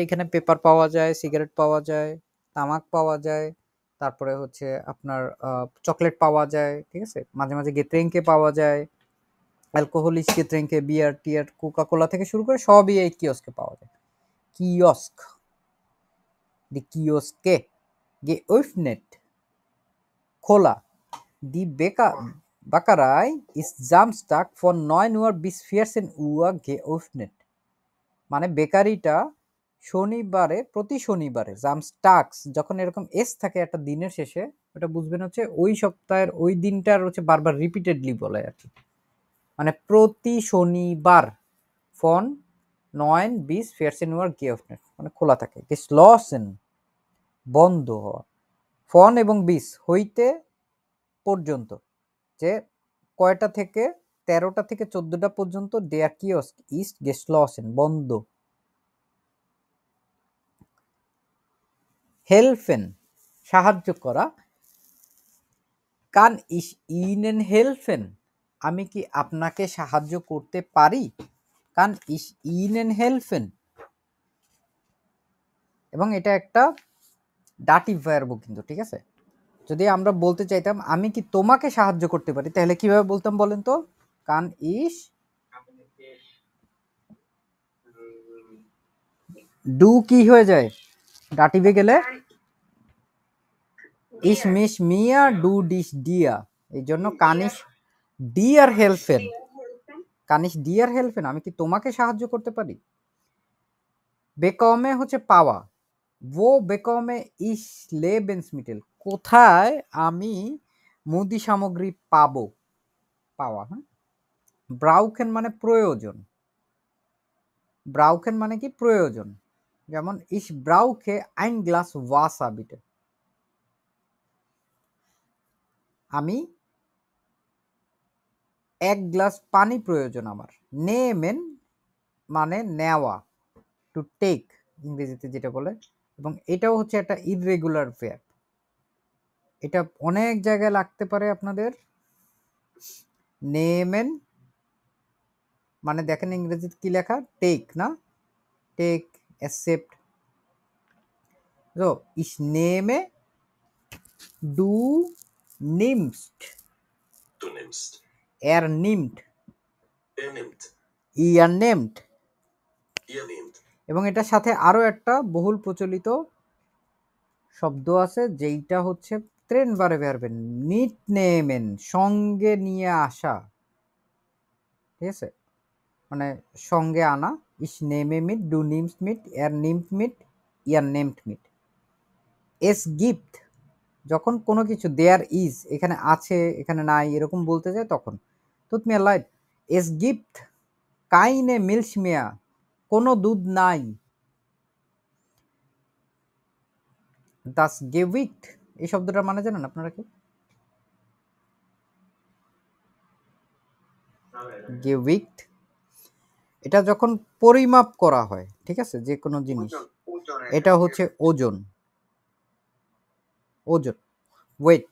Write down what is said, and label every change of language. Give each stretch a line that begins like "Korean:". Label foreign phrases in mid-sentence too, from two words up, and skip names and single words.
Bangla: এখানে পেপার পাওয়া যায়, সিগারেট পাওয়া যায়, তামাক পাওয়া যায়, তারপরে হচ্ছে আপনার চকলেট পাওয়া যায়। ঠিক আছে, মাঝে মাঝে গেত্রেঙ্কে পাওয়া যায়,
German: alkoholische Getränke,
Bangla: বিয়ার টিয়ার, কোকা কোলা থেকে শুরু করে সবই এই কিয়স্কে পাওয়া যায়। কিয়স্ক,
German: die Kioske geöffnet
Bangla: খোলা।
German: Die Bäckerei ist Samstag von 9 Uhr bis 14 Uhr geöffnet,
Bangla: মানে বেকারিটা শনিবারে, প্রতি শনিবারে জামস্টাক্স যখন এরকম এস থাকে একটা দিনের শেষে, ওটা বুঝবেন হচ্ছে ওই সপ্তাহের ওই দিনটার হচ্ছে বারবার রিপিটেডলি বলে আর কি। মানে প্রতি শনিবার
German: von 9 bis 14 Uhr geöffnet,
Bangla: মানে খোলা থাকে। geschlossen বন্ধ হওয়া, ফন এবং বিস হইতে পর্যন্ত, যে কয়টা থেকে 13টা থেকে 14টা পর্যন্ত
German: der Kiosk ist geschlossen
Bangla: বন্ধ। helfen সাহায্য করা,
German: kann ich Ihnen helfen
Bangla: আমি কি আপনাকে সাহায্য করতে পারি,
German: kann ich Ihnen helfen।
Bangla: এবং এটা একটা ডাটিভ ভার্ব কিন্তু, ঠিক আছে। যদি আমরা বলতে চাইতাম আমি কি তোমাকে সাহায্য করতে পারি, তাহলে কিভাবে বলতাম বলেন তো,
German: kann ich
Bangla: ডু কি হয়ে যায় ডাটিভে গেলে,
German: ich mich mir du dich dir,
Bangla: এই জন্য
German: kann ich dir helfen, kann ich dir helfen
Bangla: আমি কি তোমাকে সাহায্য করতে পারি। বেকমে হচ্ছে পাওয়া,
German: wo bekomme ich Lebensmittel
Bangla: কোথায় আমি মুদি সামগ্রী পাবো, পাওয়া। হ্যাঁ, ব্রাউকেন মানে প্রয়োজন, ব্রাউকেন মানে কি প্রয়োজন, যেমন
German: ich brauche ein Glas Wasser bitte
Bangla: আমি এক গ্লাস পানি প্রয়োজন আমার। নেমেন মানে নেওয়া,
English: to take
Bangla: ইংরেজিতে যেটা বলে, এবং এটাও হচ্ছে একটা ইররেগুলার ভার্ব, এটা অনেক জায়গায় লাগতে পারে আপনাদের। নেমেন মানে দেখেন ইংরেজিতে কি লেখা, টেক না, টেক, অ্যাকসেপ্ট।
German: So, ich nehme, du nimmst, Du nimmst. er nimmt, Er nimmt. ihr nehmt, Ihr nehmt.
Bangla: এবং এটার সাথে আরো একটা বহুল প্রচলিত শব্দ আছে যেইটা হচ্ছে
German: trennbare Verben, mit nehmen
Bangla: সঙ্গে নিয়ে আসা, ঠিক আছে, মানে সঙ্গে আনা।
German: ich nehme mit, du nimmst mit, er nimmt mit, ihr nehmt mit। es gibt
Bangla: যখন কোনো কিছু
English: there is
Bangla: এখানে আছে এখানে নাই এরকম বলতে যায় তখন,
German: tut mir leid es gibt keine Milch mehr
Bangla: কোনো দুধ নাই।
German: das Gewicht
Bangla: এই শব্দটার মানে জানেন আপনারা কি, Gewicht এটা যখন পরিমাপ করা হয়, ঠিক আছে, যে কোনো জিনিস, এটা হচ্ছে ওজন, ওজন, ওয়েট।